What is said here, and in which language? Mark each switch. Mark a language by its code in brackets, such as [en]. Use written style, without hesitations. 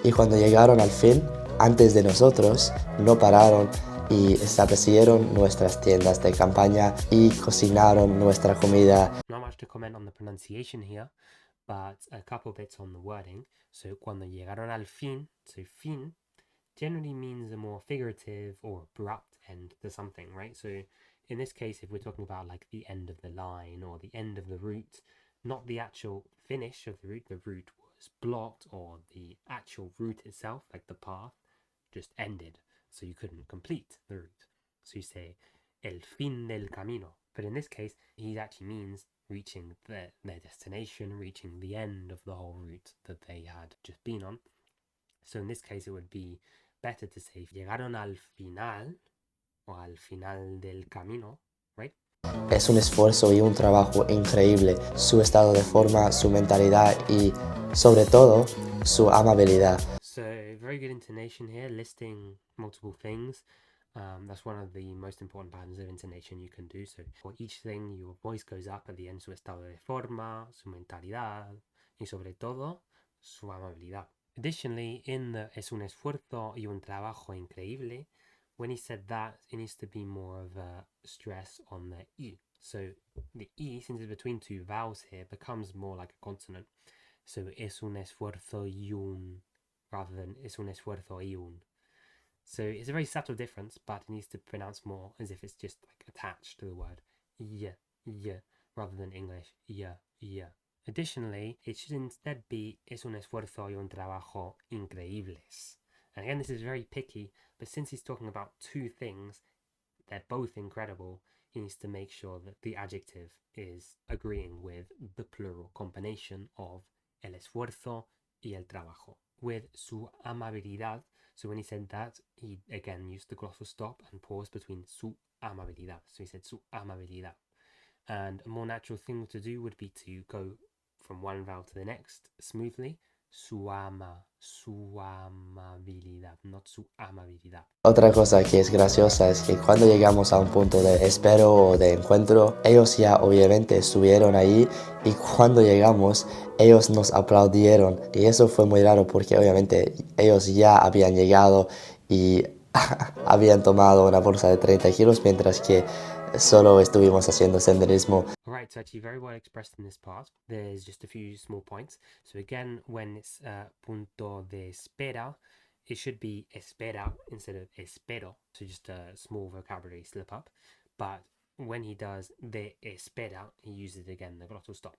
[es] Y cuando llegaron al fin, antes de nosotros, no pararon y establecieron nuestras tiendas de campaña y cocinaron nuestra comida. [en] Not much to comment on the pronunciation here, but a couple bits on the wording. So [es] cuando llegaron al fin, [en] so fin generally means a more figurative or abrupt end to something, right? So in this case, if we're talking about like the end of the line or the end of the route, not the actual finish of the route was blocked, or the actual route itself, like the path, just ended, so you couldn't complete the route. So you say [es] el fin del camino. [en] But in this case, he actually means reaching their destination, reaching the end of the whole route that they had just been on. So in this case, it would be better to say [es] llegaron al final o al final del camino, [en] right? [es] Es un esfuerzo y un trabajo increíble, su estado de forma, su mentalidad y, sobre todo, su amabilidad. [en] So very good intonation here, listing multiple things. That's one of the most important patterns of intonation you can do. So for each thing, your voice goes up at the end, [es] su estado de forma, su mentalidad, y sobre todo, su amabilidad. [en] Additionally, in the [es] es un esfuerzo y un trabajo increíble, [en] when he said that, it needs to be more of a stress on the E. So the E, since it's between two vowels here, becomes more like a consonant. So [es] es un esfuerzo y un, [en] rather than [es] es un esfuerzo y un. [en] So it's a very subtle difference, but it needs to pronounce more as if it's just like attached to the word yeah, rather than English yeah. Additionally, it should instead be [es] es un esfuerzo y un trabajo increíbles. [en] And again, this is very picky, but since he's talking about two things, they're both incredible, he needs to make sure that the adjective is agreeing with the plural combination of [es] el esfuerzo y el trabajo. [en] With [es] su amabilidad, [en] so when he said that, he again used the glossal stop and pause between su amabilidad. So he said [es] su amabilidad. [en] And a more natural thing to do would be to go from one vowel to the next smoothly. [es] Su amabilidad, [en] not [es] su amabilidad. Otra cosa que es graciosa es que cuando llegamos a un punto de espero o de encuentro, ellos ya obviamente estuvieron ahí y cuando llegamos, ellos nos aplaudieron. Y eso fue muy raro porque obviamente ellos ya habían llegado y habían tomado una bolsa de 30 kilos mientras que solo estuvimos haciendo senderismo. [en] Alright, so actually very well expressed in this part. There's just a few small points. So again, when it's [es] punto de espera, [en] it should be espera instead of espero. So just a small vocabulary slip up. But when he does [es] de espera, [en] he uses again the glottal stop.